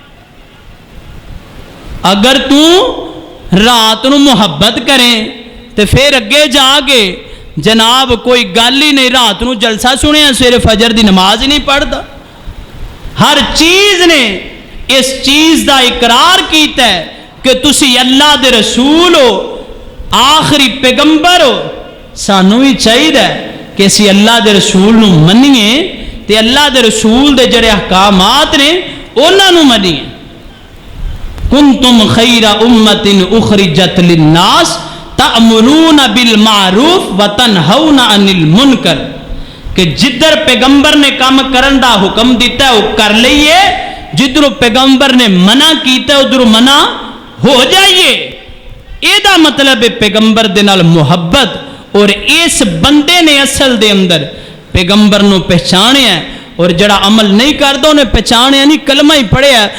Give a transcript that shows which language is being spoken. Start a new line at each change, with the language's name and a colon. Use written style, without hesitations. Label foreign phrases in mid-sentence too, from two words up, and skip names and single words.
Punjabi: اگر تو رات نو محبت کریں تو پھر اگے جا کے جناب کوئی گل ہی نہیں, رات نو جلسہ سنے سویرے فجر دی نماز ہی نہیں پڑھتا. ہر چیز نے اس چیز دا اقرار کیتا ہے کہ تسی اللہ دے رسول ہو, آخری پیغمبر ہو. سانو بھی چاہیے کہ اسی اللہ دے رسول نو منیے تے اللہ دے رسول دے جڑے احکامات نے انہاں نو منیے.
Arabic: کنتم خیر امت اخرجت للناس تأمرون بالمعروف وتنہون عن المنکر.
Punjabi: کہ جدھر پیغمبر نے کام کرن دا حکم دیتا ہے وہ کر لئیے, جدھر پیغمبر نے منع کیتا ہے ادھر منع ہو جائیے. اے دا مطلب ہے پیغمبر دے نال محبت. اور اس بندے نے اصل دے اندر پیغمبر نو پہچانے ہیں اور جڑا عمل نہیں کردا انہیں پہچانے نہیں, کلمہ ہی پڑھے ہے.